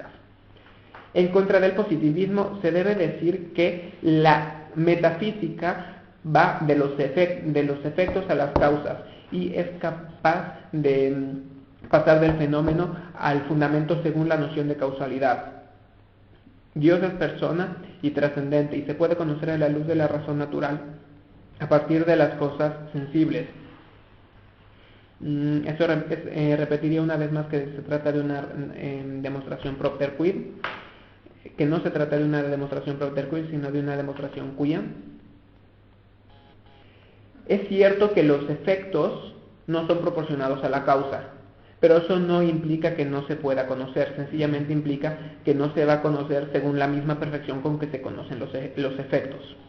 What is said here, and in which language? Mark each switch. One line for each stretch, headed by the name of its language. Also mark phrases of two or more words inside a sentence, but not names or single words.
Spanish: En contra del positivismo se debe decir que la metafísica va de los efectos a las causas y es capaz de pasar del fenómeno al fundamento según la noción de causalidad. Dios es persona y trascendente y se puede conocer a la luz de la razón natural a partir de las cosas sensibles. Eso repetiría una vez más que se trata de una demostración
Latin: propter quid,
Spanish: que no se trata de una demostración
Latin: propter quid,
Spanish: sino de una demostración quia. Es cierto que los efectos no son proporcionados a la causa, pero eso no implica que no se pueda conocer, sencillamente implica que no se va a conocer según la misma perfección con que se conocen los efectos.